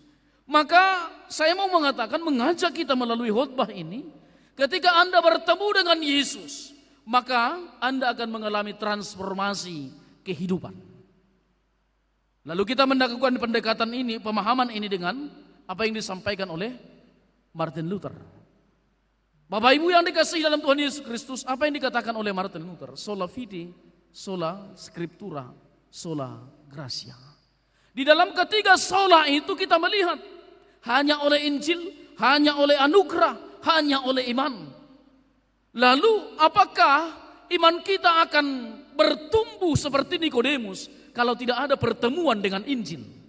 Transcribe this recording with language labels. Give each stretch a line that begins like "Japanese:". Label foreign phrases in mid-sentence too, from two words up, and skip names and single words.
Indonesian: Maka saya mau mengatakan, mengajak kita melalui khotbah ini, ketika Anda bertemu dengan Yesus, maka Anda akan mengalami transformasi kehidupan. Lalu kita melakukan pendekatan ini, pemahaman ini dengan apa yang disampaikan oleh Martin Luther. Bapak Ibu yang dikasihi dalam Tuhan Yesus Kristus, apa yang dikatakan oleh Martin Luther?
Latin: Sola fide, sola scriptura, sola gratia.
Indonesian: Di dalam ketiga sola itu kita melihat hanya oleh Injil, hanya oleh anugerah, hanya oleh iman. Lalu apakah iman kita akan bertumbuh seperti Nikodemus kalau tidak ada pertemuan dengan Injil?